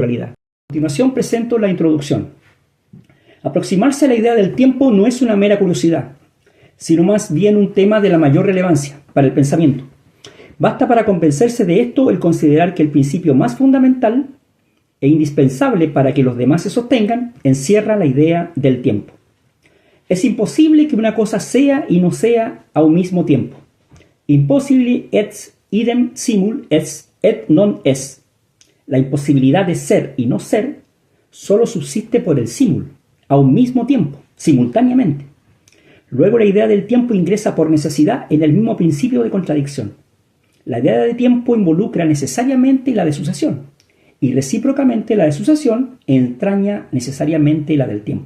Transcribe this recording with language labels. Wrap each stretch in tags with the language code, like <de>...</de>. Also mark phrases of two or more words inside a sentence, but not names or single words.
<es>A continuación presento la introducción. Aproximarse a la idea del tiempo no es una mera curiosidad, sino más bien un tema de la mayor relevancia para el pensamiento. Basta para convencerse de esto el considerar que el principio más fundamental e indispensable para que los demás se sostengan encierra la idea del tiempo. Es imposible que una cosa sea y no sea a un mismo tiempo.</es> <la>Impossibile et idem simul est et non est.</la> <es>La imposibilidad de ser y no ser solo subsiste por el simul, a un mismo tiempo, simultáneamente. Luego la idea del tiempo ingresa por necesidad en el mismo principio de contradicción. La idea de tiempo involucra necesariamente la de sucesión, y recíprocamente la de sucesión entraña necesariamente la del tiempo.</es>